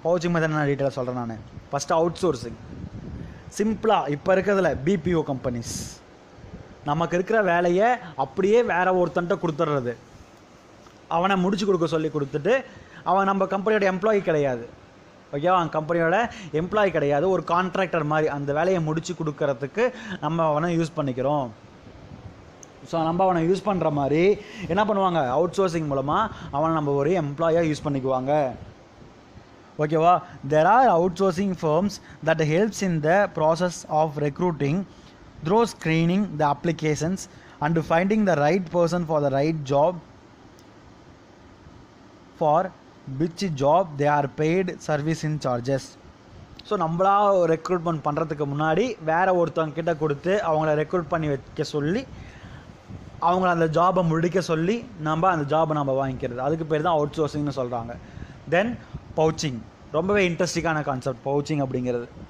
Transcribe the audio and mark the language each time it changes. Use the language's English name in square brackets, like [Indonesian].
[Tamil] Poaching method நான் டீட்டெயிலாக சொல்கிறேன் நான். First out sourcing. சிம்பிளாக இப்போ இருக்கிறதுல பிபிஓ கம்பெனிஸ் நமக்கு இருக்கிற வேலையை அப்படியே வேறு ஒருத்தன்ட்ட கொடுத்துட்றது, அவனை முடிச்சு கொடுக்க சொல்லி கொடுத்துட்டு, அவன் நம்ம கம்பெனியோட எம்ப்ளாயி கிடையாது. ஓகேவா, அவன் கம்பெனியோட எம்ப்ளாயி கிடையாது, ஒரு கான்ட்ராக்டர் மாதிரி அந்த வேலையை முடிச்சு கொடுக்கறதுக்கு நம்ம அவனை யூஸ் பண்ணிக்கிறோம். ஸோ நம்ம அவனை யூஸ் பண்ணுற மாதிரி என்ன பண்ணுவாங்க, அவுட் சோர்சிங் மூலமாக அவனை நம்ம ஒரு எம்ப்ளாயாக யூஸ் பண்ணிக்குவாங்க. ஓகேவா. [English] there are outsourcing firms that helps in the process of recruiting through screening the applications and finding the right person for the right job for which job they are paid service in charges. [Tamil] So நம்மளா recruitment பண்ணுறதுக்கு முன்னாடி வேறு ஒருத்தவங்க கிட்ட கொடுத்து அவங்கள recruit பண்ணி வைக்க சொல்லி அவங்கள அந்த ஜாபை முடிக்க சொல்லி நம்ம அந்த ஜாபை நம்ம வாங்கிக்கிறது, அதுக்கு பேர் தான் அவுட் சோர்சிங்னு சொல்கிறாங்க. தென் பவுச்சிங், ரொம்பவே இன்ட்ரெஸ்டிங்கான கான்செப்ட் பவுச்சிங் அப்படிங்கிறது.